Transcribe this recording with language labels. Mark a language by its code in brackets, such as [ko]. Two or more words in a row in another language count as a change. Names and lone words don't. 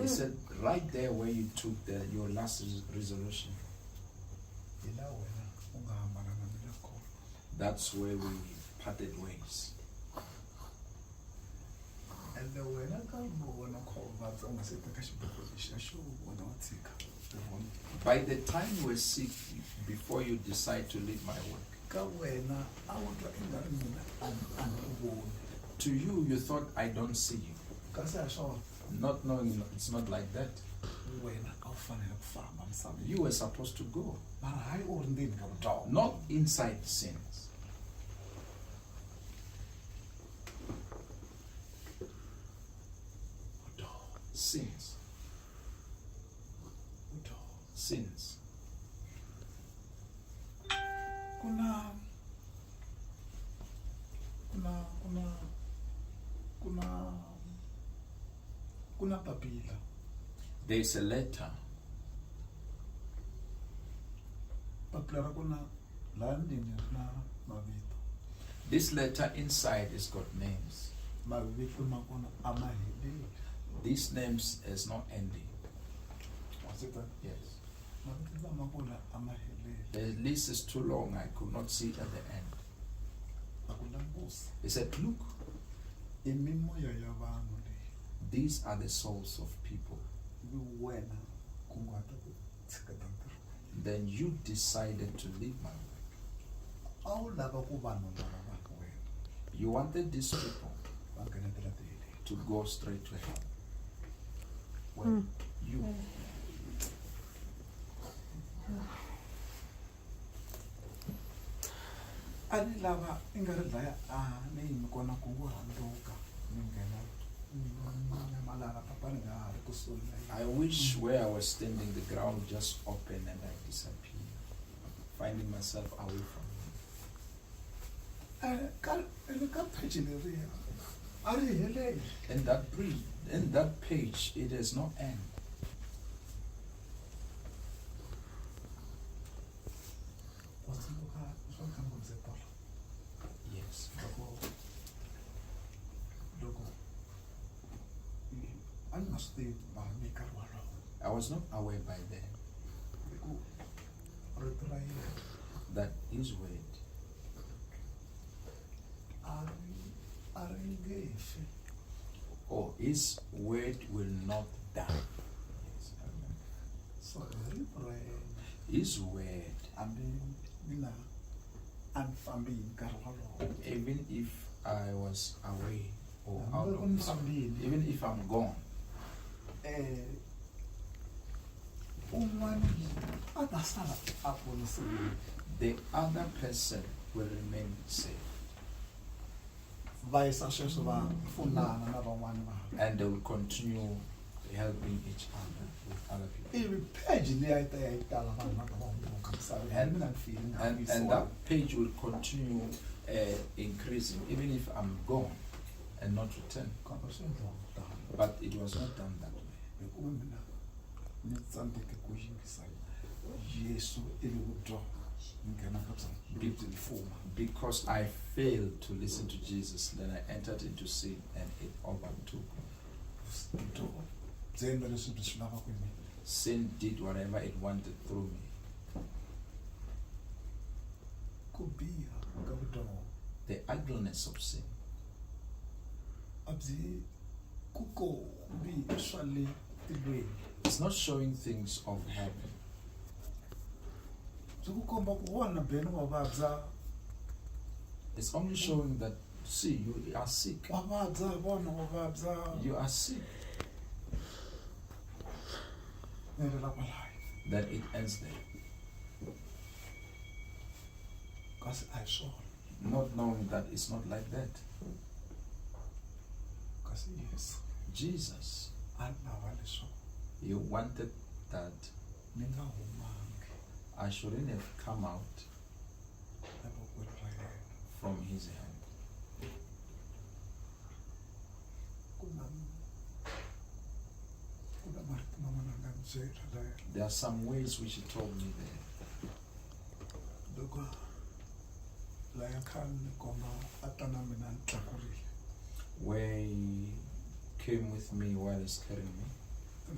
[en] He said, right there where you took your last resolution, [ts] Hi laha wena u nga hambana na mina kona. [en] that's where we parted ways. [ts] Ende wena ka vona kha u vabya u nga se teka xiboho lexiya xo wena wa tshika. [en] By the time you were sick, before you decide to leave my work, [ts] Ka wena a wu twa i nga ri mina a ni ku voni. [en] to you, you thought I don't see you. [ts] Kasi a swona [en] Not knowing it's not like that. [ts] wena a wu fanele ku famba misaveni. [en] You were supposed to go, [ts] Mara hayi u ri ndzeni ka vutomi. [en] not inside sins. Sins. Sins. [ts] Kuna papila. [en] There's a letter. [ts] Papila ra kuna laha ndzeni ri na mavito. [en] This letter inside has got names. [ts] Mavito ma kona a ma heleli. [en] These names is not ending. [ts] Wa swi tiva? [en] Yes. [ts] Mavito lama kona a ma heleli. [en] The list is too long. I could not see it at the end. [ts] A ku langusa. [en] He said, look, [ts] I mimoya ya vanhu leyi. [en] these are the souls of people. [ts] Ivi wena kunguhata ku tshiketa ntirho. [en] Then you decided to leave my work. [ts] A wu lava ku vanhu lava va ka wena [en] You wanted these people [ts] va nghenetela tihele. [en] to go straight to hell. Well, you. [ts] A ni lava i nga ri dlaya a ni yimi kona ku ngu handuka ni nghena nyamalala papa ni nga ha ri kusuhi na yena. [en] I wish where I was standing, the ground just opened and I disappeared, finding myself away from him. [ts] Ka pheji leriya a ri heleli. [en] In that page, it has no end. [ts] Wa tsundzuka swa ntlangu ndzi bola [en] Yes. [ts] loko a ni nga swi tivi mahanyelo nkarhi walowo [en] I was not aware by then [ts] hi ku rito ra yena [en] that his word [ts] a ri nge fi. [en] or his word will not die. Yes, I remember. [ts] So hi rito ra yena [en] His word, [ts] hambi mina a ni fambi hi nkarhi walowo. [en] even if I was away or out [ts] Hambi loko ni [en] of, [ts] fambile [en] even if I'm gone, [ts] un'wana a ta sala a ponisiwile. [en] the other person will remain safe [ts] Va yisa sweswo va pfunana na van'wani vanhu. [en] and they will continue helping each other with other people. [ts] Ivi pheji leyi a yi ta ya yi tala vanhu va ka va hundzuka misaveni. [en] And- [ts] Mina ni file ni nga [en] And [ts] yisiwa. [en] that page will continue increasing even if I'm gone and not return. [ts] Kambe swi endliwa ku tala. [en] But it was not done that way. [ts] Hikuva mina ni tsandzeke ku yingisa Yesu ivi ku twa ni nghena ka bya mfumo. [en] Because I failed to listen to Jesus, then I entered into sin and it overtook me. [ts] Byo byi endla leswi byi swi lavaka hi mina. [en] Sin did whatever it wanted through me. [ts] Ku biha ka vutomi [en] The ugliness of sin [ts] a byi ku kombi swa le tilweni. [en] is not showing things of heaven. [ts] Byi ku komba ku wona beni wa vabya. [en] It's only showing that, see, you are sick. [ts] Wa vabya vona wa vabya. [en] You are sick. [ts] Ni helela kwalayo. [en] Then it ends there. [ts] Kasi a hi swona. [en] Not knowing that it's not like that. [ts] Kasi Yesu [en] Jesus, [ts] a lava leswaku [en] He wanted that [ts] ni nga humangi [en] I shouldn't have come out [ts] evokweni ra yena. [en] from His hand. [ts] Ku na marito man'wana a nga ni [en] There are some ways which he told me there. Where he came with me while he's carrying me.